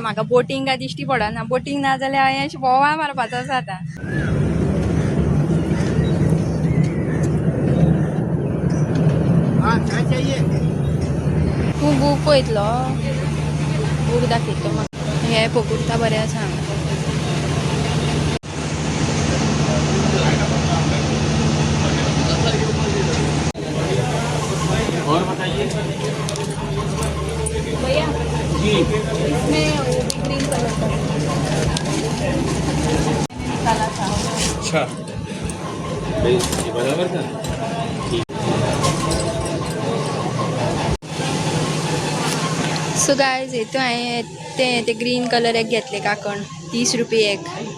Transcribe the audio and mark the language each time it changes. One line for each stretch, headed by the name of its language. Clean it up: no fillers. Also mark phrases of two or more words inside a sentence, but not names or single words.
Konkani: म्हाका बोटींग काय दिश्टी पडना. बोटींग ना जाल्यार अयश बोवाळ मारपाचो आसा आतां. तूं बूक पळयतलो, बूक दाखयतलो म्हाका. हे पळोवता बरें आसा.
Hindi: और बताइए भैया इसमें वो भी
English: green colour
Hindi: का काला था. अच्छा ये बराबर था.
English: so guys
Konkani: हेतू हांवें ते
English: green colour
Konkani: एक घेतले काकण, 30 रुपये एक.